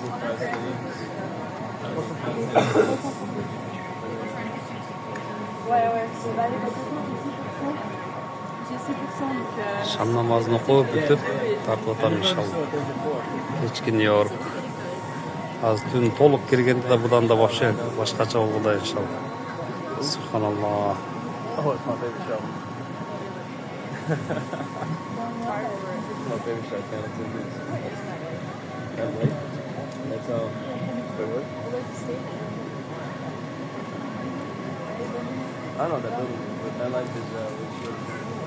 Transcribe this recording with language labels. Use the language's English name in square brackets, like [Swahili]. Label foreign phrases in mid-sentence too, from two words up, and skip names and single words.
[Kazakh] Шам намазын оқып бітіп, тартып отыр иншалла. Кешкі Нью-Йорк. Аз түн толық келгенде де бұдан да вообще башқаша болуда иншалла. Субханаллах. [English] Oh, it's my favorite show. My favorite show, Channel 2 News. That late? That's wait, what? I don't know what that building is, but that life is